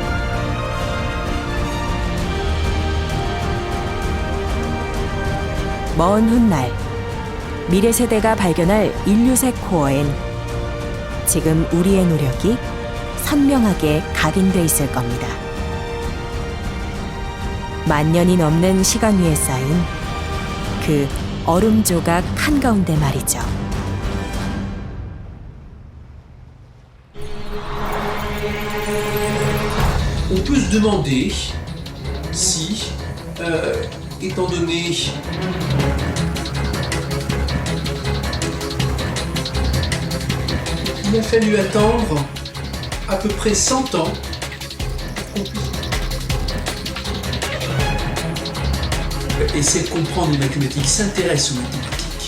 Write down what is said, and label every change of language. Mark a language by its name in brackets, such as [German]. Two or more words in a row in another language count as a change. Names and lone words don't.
[Korean] 먼 훗날 미래 세대가 발견할 인류세 코어엔 지금 우리의 노력이 선명하게 각인돼 있을 겁니다. 만년이 넘는 시간 위에 쌓인 그 얼음 조각 한가운데 말이죠. [French] On peut se demander si, étant donné il a fallu attendre à peu près 100 ans pour qu'on puisse essayer de comprendre les mathématiques, s'intéresse aux mathématiques.